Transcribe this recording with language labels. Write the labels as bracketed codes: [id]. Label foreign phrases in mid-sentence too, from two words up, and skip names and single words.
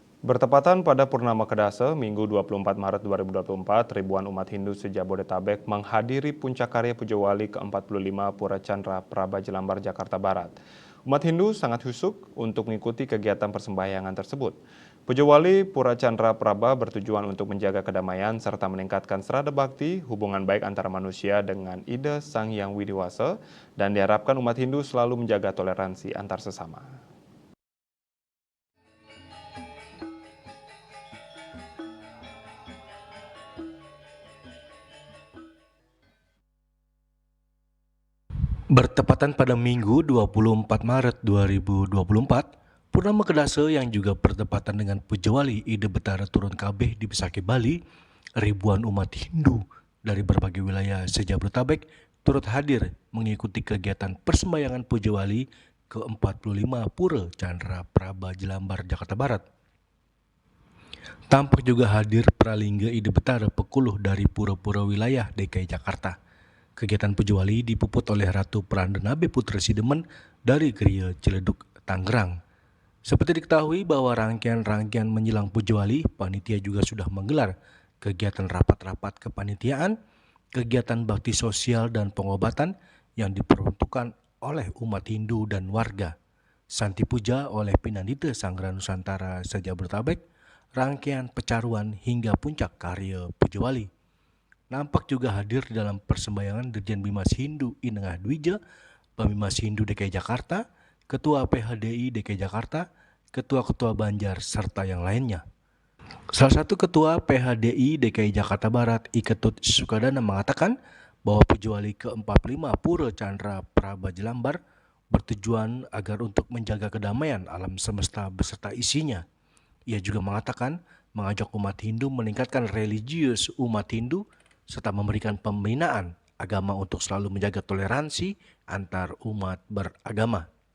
[id] Bertepatan pada Purnama Kedase, Minggu 24 Maret 2024, ribuan umat Hindu se-Jabodetabek menghadiri puncak karya Puja Wali ke-45 Pura Chandra Praba Jelambar, Jakarta Barat. Umat Hindu sangat husuk untuk mengikuti kegiatan persembahyangan tersebut. Puja Wali Pura Chandra Praba bertujuan untuk menjaga kedamaian serta meningkatkan serada bakti, hubungan baik antara manusia dengan ide Sang Hyang Widiwasa, dan diharapkan umat Hindu selalu menjaga toleransi antar sesama. Bertepatan pada Minggu 24 Maret 2024, Purnama Kedase yang juga bertepatan dengan Puja Wali Ide Betara Turun Kabeh di Besaki, Bali, ribuan umat Hindu dari berbagai wilayah se-Jabodetabek turut hadir mengikuti kegiatan persembahyangan Puja Wali ke-45 Pura Chandra Praba Jelambar, Jakarta Barat. Tampak juga hadir Pralingga Ide Betara Pekuluh dari pura-pura wilayah DKI Jakarta. Kegiatan Puja Wali dipuput oleh Ratu Prandanabe Putra Sidemen dari Geria Ciledug, Tangerang. Seperti diketahui bahwa rangkaian-rangkaian menjelang Puja Wali, panitia juga sudah menggelar kegiatan rapat-rapat kepanitiaan, kegiatan bakti sosial dan pengobatan yang diperuntukkan oleh umat Hindu dan warga. Santi puja oleh Pinandita Sanggra Nusantara se-Jabodetabek, rangkaian pecaruan hingga puncak karya Puja Wali. Nampak juga hadir dalam persembahyangan Dirjen Bimas Hindu Inengah Dwija, Pemimas Hindu DKI Jakarta, Ketua PHDI DKI Jakarta, Ketua-Ketua Banjar, serta yang lainnya. Salah satu Ketua PHDI DKI Jakarta Barat, Iketut Sukadana, mengatakan bahwa Puja Wali ke-45 Pura Chandra Praba Jelambar bertujuan agar untuk menjaga kedamaian alam semesta beserta isinya. Ia juga mengatakan mengajak umat Hindu meningkatkan religius umat Hindu serta memberikan pembinaan agama untuk selalu menjaga toleransi antar umat beragama.